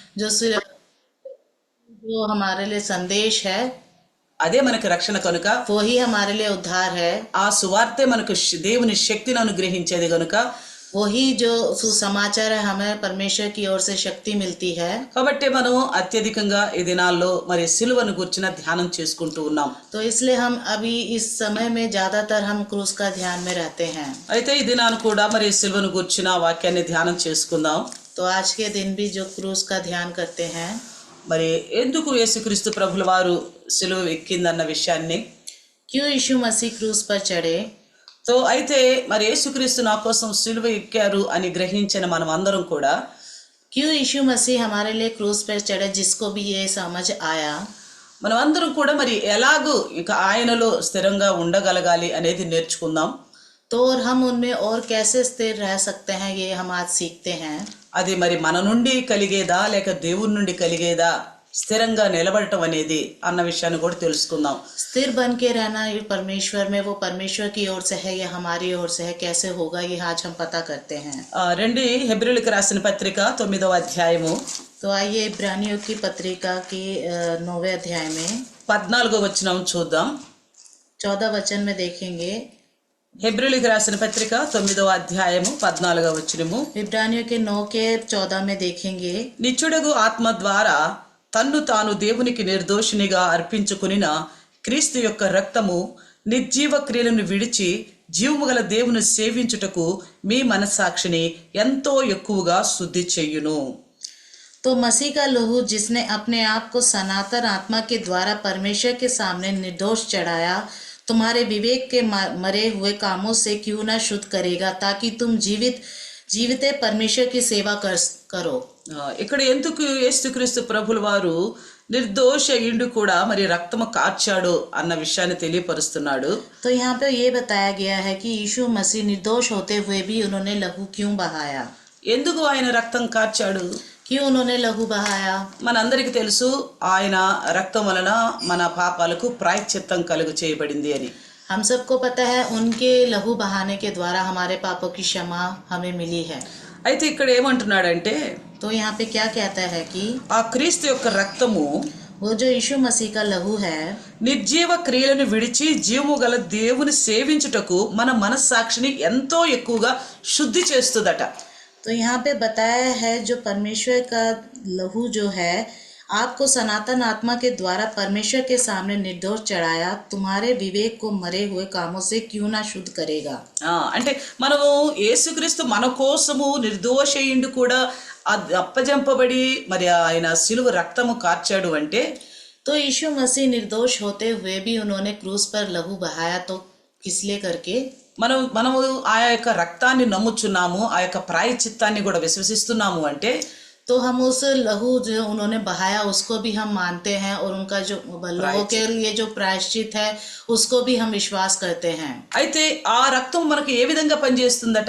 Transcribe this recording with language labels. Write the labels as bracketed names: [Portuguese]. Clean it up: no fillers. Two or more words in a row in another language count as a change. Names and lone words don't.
[Hindi] जो सिर्फ जो हमारे लिए संदेश है, [Telugu] అదే మనకి రక్షణ కనుక, [Hindi] वो ही हमारे लिए उद्धार है। [Telugu] ఆ సువార్తే మనకు దేవుని శక్తిని అనుగ్రహించేది కనుక, [Hindi] वही जो सुसमाचार है, हमें परमेश्वर की ओर से शक्ति मिलती है। [Telugu] కాబట్టి మనం అత్యధికంగా ఈ దినాల్లో మరి సిలువను గురించిన ధ్యానం చేసుకుంటూ ఉన్నాం. [Hindi] तो इसलिए हम अभी इस समय में ज्यादातर हम क्रूस का ध्यान में रहते हैं। [Telugu] అయితే ఈ దినాన్ని కూడా మరి సిలువను గురించిన వాక్యాన్ని ధ్యానం చేసుకుందాం. [Hindi] तो आज के दिन भी जो क्रूस का ध्यान करते हैं, [Telugu] మరి ఎందుకు యేసుక్రీస్తు ప్రభుల వారు సిలువ ఎక్కిందన్న విషయాన్ని, [Hindi] क्यों यीशु मसीह क्रूस पर चढ़े। [Telugu] సో అయితే మరి యేసుక్రీస్తు నా కోసం సిలువ ఎక్కారు అని గ్రహించిన మనం అందరం కూడా, [Hindi] क्यों यीशु मसीह हमारे लिए क्रूस पर चढ़े, जिसको भी ये समझ आया, [Telugu] మనం అందరం కూడా మరి ఎలాగూ ఇక ఆయనలో స్థిరంగా ఉండగలగాలి అనేది నేర్చుకుందాం. [Hindi] तो और हम उनमें और कैसे स्थिर रह सकते हैं, ये हम आज सीखते हैं। [Telugu] అది మరి మన నుండి కలిగేదా లేక దేవుని నుండి కలిగేదా, స్థిరంగా నిలబడటం అనేది అన్న విషయాన్ని కూడా తెలుసుకుందాం. [Hindi] स्थिर बन के रहना ये परमेश्वर में, वो परमेश्वर की ओर से है या हमारी ओर से है, कैसे होगा ये आज हम पता करते हैं। [Telugu] రండి హెబ్రీయులకు రాసిన పత్రిక 9వ అధ్యాయము [Hindi] तो आइए इब्रानियों की पत्रिका की 9वें अध्याय में [Telugu] 14వ వచనం చూద్దాం. [Hindi] 14 वचन में देखेंगे। [Telugu] హెబ్రీయులకు రాసిన పత్రిక 9వ అధ్యాయము 14వ వచనము, [Hindi] इब्रानियों के 9 के 14 में देखेंगे। [Telugu] నిత్యుడగు ఆత్మ ద్వారా తన్ను తాను దేవునికి నిర్దోషినిగా అర్పించుకునిన క్రీస్తు యొక్క రక్తము నిర్జీవ క్రియలను విడిచి జీవము గల దేవుని సేవించుటకు మీ మనస్సాక్షిని ఎంతో ఎక్కువగా శుద్ధి చెయ్యును. [Hindi] तो मसीह का लहू जिसने अपने आप को सनातन आत्मा के द्वारा परमेश्वर के सामने निर्दोष चढ़ाया, तुम्हारे विवेक के मरे हुए कामों से क्यों ना शुद्ध करेगा, ताकि तुम जीवित परमेश्वर की सेवा करो। [Telugu] ఇక్కడ ఎందుకు యేసుక్రీస్తు ప్రభుల వారు నిర్దోష ఇండు కూడా మరి రక్తము కార్చాడు అన్న విషయాన్ని తెలియపరుస్తున్నాడు. [Hindi] तो यहाँ पे ये बताया गया है कि यीशु मसीह निर्दोष होते हुए भी उन्होंने लहू क्यों बहाया। [Telugu] ఎందుకు ఆయన రక్తం కార్చాడు? [Hindi] क्यों उन्होंने लहू बहाया। [Telugu] మనందరికీ తెలుసు ఆయన రక్తం వలన మన పాపాలకు ప్రాయశ్చిత్తం కలుగు చేయబడింది అని. [Hindi] हम सबको पता है उनके लहू बहाने के द्वारा हमारे पापों की क्षमा हमें मिली है। [Telugu] అయితే ఇక్కడ ఏమంటున్నాడంటే, [Hindi] तो यहाँ पे क्या कहता है कि [Telugu] ఆ క్రీస్తు యొక్క రక్తము [Hindi] वो जो यीशु मसीह का लहू है, [Telugu] నిర్జీవ క్రియలను విడిచి జీవము గల దేవుని సేవించుటకు మన మనస్సాక్షిని ఎంతో ఎక్కువగా శుద్ధి చేస్తుందట. [Hindi] तो यहाँ पे बताया है जो परमेश्वर का लहू जो है आपको सनातन आत्मा के द्वारा परमेश्वर के सामने निर्दोष चढ़ाया, तुम्हारे विवेक को मरे हुए कामों से क्यों ना शुद्ध करेगा। [Telugu] అంటే మనము యేసుక్రీస్తు మన కోసము నిర్దోషయుండు కూడా అప్పజంపబడి మరి ఆయన సిలువ రక్తము కార్చాడు అంటే, [Hindi] तो यीशु मसीह निर्दोष होते हुए भी उन्होंने क्रूस पर लहू बहाया, तो किस लिए करके [Telugu] మనము ఆ యొక్క రక్తాన్ని నమ్ముచున్నాము, ఆ యొక్క ప్రాయశ్చిత్తాన్ని కూడా విశ్వసిస్తున్నాము అంటే, [Hindi] तो हम उस लहू जो उन्होंने बहाया उसको भी हम मानते हैं, और उनका जो लोगों के लिए जो प्रायश्चित है उसको भी हम विश्वास करते हैं। [Telugu] అయితే ఆ రక్తం మనకు ఏ విధంగా పనిచేస్తుందట?